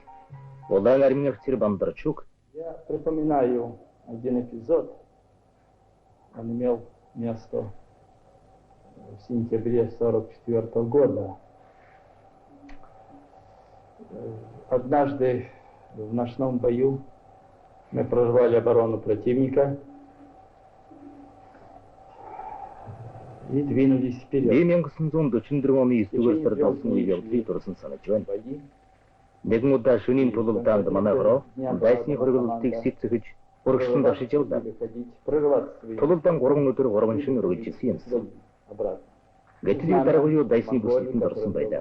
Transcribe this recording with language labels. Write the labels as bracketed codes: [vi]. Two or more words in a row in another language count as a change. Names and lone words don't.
[mn] Улаан армийн офицер Бондарчук. [ru] Я припоминаю один эпизод. Он имел место в сентябре 1944 года. Однажды в ночном бою мы прорвали оборону противника и двинулись вперед. [mn] 1944 оны 9-р сард болсон үеийг явдлыг дурсан санаж байна. Нэгэн удаа шөнийн тулалдаанд манай хороо дайсны хөргөлтийг сэтцэж урагшлан дашиж явлаа. Тулалдаан 3 өдөр 3 шөнө үргэлжилсэн юмсан. Гэтэл дараагийн дайсны бүсэлтэнд орсон байлаа.